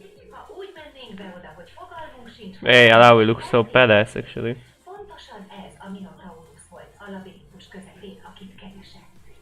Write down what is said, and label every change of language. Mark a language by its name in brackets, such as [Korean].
[Hungarian] Ha úgy mennénk be oda, hogy fogalmunk sincs... [English] Hey, Alawi looks so badass actually. [Hungarian] Pontosan ez a Minotaurus volt a labirintus közepén, akit keresett.